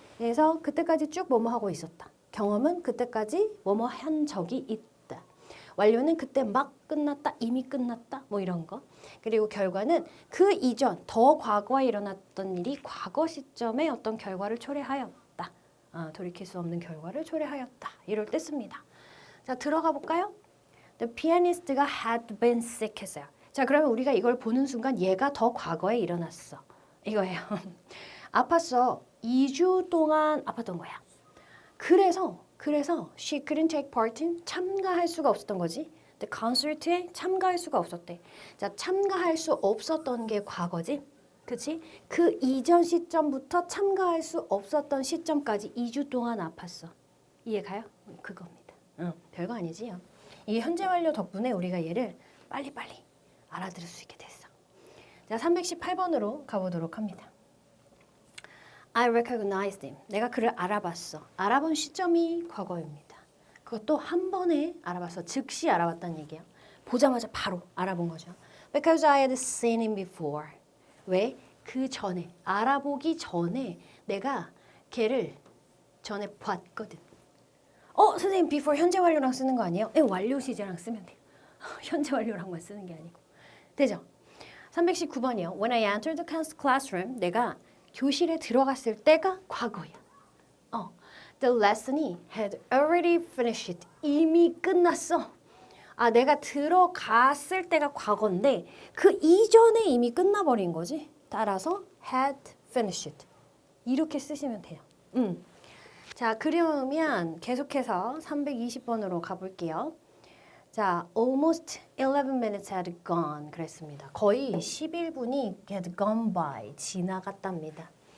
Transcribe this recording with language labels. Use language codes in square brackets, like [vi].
[ko] 그래서 그때까지 쭉 뭐뭐 하고 있었다. 경험은 그때까지 뭐뭐 한 적이 있다. 완료는 그때 막 끝났다, 이미 끝났다, 뭐 이런 거. 그리고 결과는 그 이전, 더 과거에 일어났던 일이 과거 시점에 어떤 결과를 초래하였다. 돌이킬 수 없는 결과를 초래하였다. 이럴 때 씁니다. 자, 들어가 볼까요? [en] The pianist가 had been sick [ko] 했어요. 자, 그러면 우리가 이걸 보는 순간 얘가 더 과거에 일어났어. 이거예요. 아팠어. 2주 동안 아팠던 거야. 그래서 [en] she couldn't take part in [ko] 참가할 수가 없었던 거지. [en] The concert [ko] 에 참가할 수가 없었대. 자, 참가할 수 없었던 게 과거지. 그치? 그 이전 시점부터 참가할 수 없었던 시점까지 2주 동안 아팠어. 이해가요? 그겁니다. 별거 아니지요. 이 현재 완료 덕분에 우리가 얘를 빨리빨리 알아들을 수 있게 됐어. 자, 318번으로 가보도록 합니다. [en] I recognized him. [ko] 내가 그를 알아봤어. 알아본 시점이 과거입니다. 그것도 한 번에 알아봤어. 즉시 알아봤다는 얘기야. 보자마자 바로 알아본 거죠. [en] Because I had seen him before. [ko] 왜? 그 전에, 알아보기 전에 내가 걔를 전에 봤거든. 선생님 before 현재 완료랑 쓰는 거 아니에요? 네, 완료 시제랑 쓰면 돼요. 현재 완료랑만 쓰는 게 아니고. 되죠? 319번이요. [en] When I entered the classroom, [ko] 내가 교실에 들어갔을 때가 과거야. [en] The lesson이 had already finished. [ko] 이미 끝났어. 내가 들어갔을 때가 과거인데 그 이전에 이미 끝나버린 거지. 따라서 [en] had finished. [ko] 이렇게 쓰시면 돼요. 자, 그러면 계속해서 320번으로 가볼게요. [en] 자, almost 11 minutes had gone [ko] 그랬습니다. 거의 11분이 [en] had gone by [ko] 지나갔답니다.